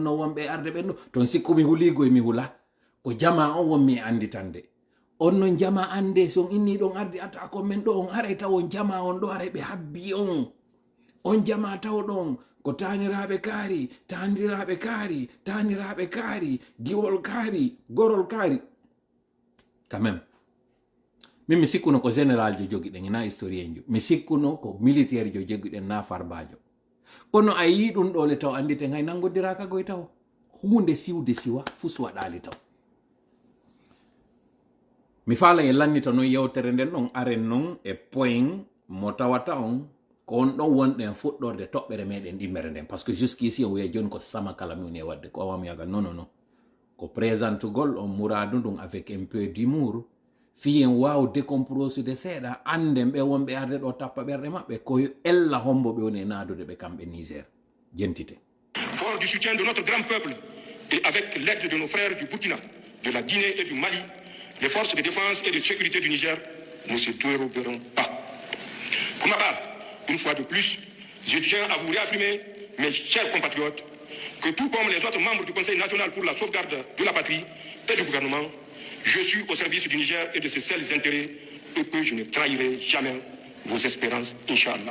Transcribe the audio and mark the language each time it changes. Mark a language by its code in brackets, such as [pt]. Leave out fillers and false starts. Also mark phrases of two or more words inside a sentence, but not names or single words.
[ff] no wonɓe arde ɓen ɗo ton sikku mi huligo e mi hula ko jama on wonmi e anditande on non jama ande son inni ɗon arde ata ko men ɗo on aray taw on jama on ɗo aray ɓe habbi on jama taw ɗon ko taniraɓe kaari taniraɓe kaari giwol kaari gorol kaari [fr] quand même [ff] min mi sikkuno ko général jo jogi ɗen na historien jo mi sikkuno ko militaire jo jogi ɗen na farbajo kono a yi ɗum ɗo le taw anditen hay nangodiraka goy taw hunde siwde siwa fus waɗali taw mi faala e lannita noon yewtere nden ɗon aren noon e point mo tawata on ko on ɗon wonɗen fuɗɗorde toɓɓere meɗen ɗimmere nden [fr] par ce que jusqu'ici [ff] on wiya joni ko sama kala mi woni e wadde ko awam yaga non ko présentugol on mouradu ndun [fr] avec un peu d'humour [ff] fiyen waw décomprosede seeɗa anden ɓe wonɓe arde ɗo tappa ɓerɗe maɓɓe ko ella homboɓe woni e naadude ɓe kamɓe Niger jentite. [fr] Fort du soutien de notre grand peuple et avec l'aide de nos frères du Burkina, de la Guinée et du Mali, les forces de défense et de sécurité du Niger ne se déroberont pas. Pour ma part, une fois de plus, je tiens à vous réaffirmer, mes chers compatriotes, que tout comme les autres membres du Conseil national pour la sauvegarde de la patrie et du gouvernement, je suis au service du Niger et de ses seuls intérêts et que je ne trahirai jamais vos espérances, Inch'Allah.